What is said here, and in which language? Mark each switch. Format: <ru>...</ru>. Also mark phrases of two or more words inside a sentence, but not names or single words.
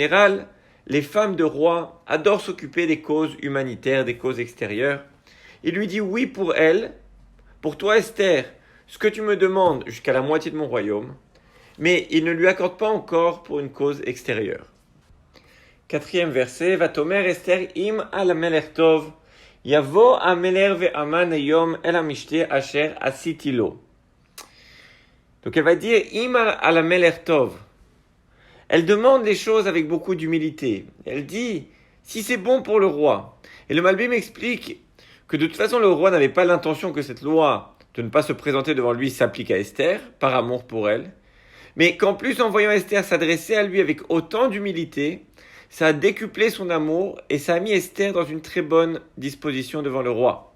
<fr>En général, les femmes de rois adorent s'occuper des causes humanitaires, des causes extérieures. Il lui dit oui pour elle, pour toi Esther, ce que tu me demandes jusqu'à la moitié de mon royaume, mais il ne lui accorde pas encore pour une cause extérieure. 4e verset,</fr> <he>ותאמר אסתר אם על המלך טוב יבוא המלך והמן היום אל המשתה אשר עשיתי לו.</he> <fr>Donc elle va dire</fr> <he>אם על המלך טוב.</he> <fr>Elle demande les choses avec beaucoup d'humilité. Elle dit, si c'est bon pour le roi. Et le Malbim explique que de toute façon le roi n'avait pas l'intention que cette loi de ne pas se présenter devant lui s'applique à Esther, par amour pour elle. Mais qu'en plus, en voyant Esther s'adresser à lui avec autant d'humilité, ça a décuplé son amour et ça a mis Esther dans une très bonne disposition devant le roi.</fr>